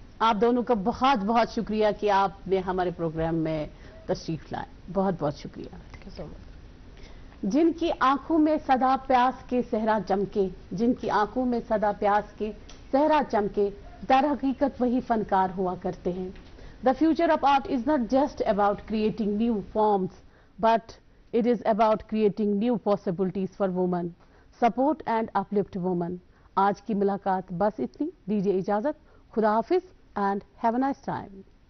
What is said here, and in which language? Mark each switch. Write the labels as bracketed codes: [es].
[ur] آپ دونوں کا بہت بہت شکریہ کہ آپ نے ہمارے پروگرام میں تشریف لائے, بہت بہت شکریہ. [en] Thank you so much. [ur] جن کی آنکھوں میں سدا پیاس کے صحرا چمکے, جن کی آنکھوں میں سدا پیاس کے صحرا چمکے, در حقیقت وہی فنکار ہوا کرتے ہیں. [en] The future of art is not just about creating new forms, but it is about creating new possibilities for women. Support and uplift women. [ur] آج کی ملاقات بس اتنی, دیجیے اجازت, خدا حافظ [en] and have a nice time.